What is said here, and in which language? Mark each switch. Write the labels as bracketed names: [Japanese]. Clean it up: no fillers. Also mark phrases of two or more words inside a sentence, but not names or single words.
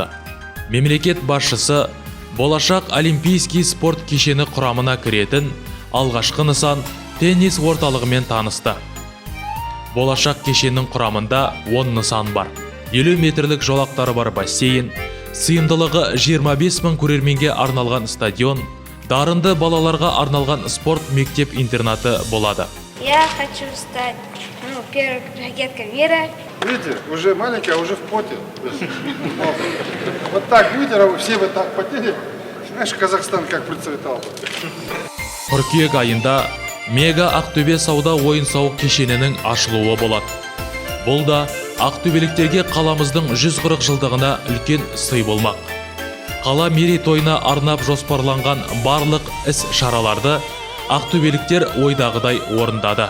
[Kazakh] Мемлекет басшысы болашақ олимпийский спорт кешені құрамына кіретін алғашқы нысан теннис орталығымен танысты. Болашақ кешенінің құрамында 10 нысан бар. 50 метрлік жолақтары бар бассейн, сыйымдылығы 25 000 көрерменге арналған стадион, дарынды балаларға арналған спорт мектеп-интернаты болады. [Russian] Я хочу стать первой ракеткой мира. Видите, уже маленькая, уже в поте. Вот так будете, все вы так потели. Знаешь, Казахстан как процветал. [Kazakh] Қыркүйек айында Мега Ақтөбе сауда ойын-сауық кешенінің ашылуы болады. Бұл да ақтөбеліктерге қаламыздың 140 жылдығына үлкен сый болмақ. Қала мерейтойына арнап жоспарланған барлық іс-шараларды ақтөбеліктер ойдағыдай орындады.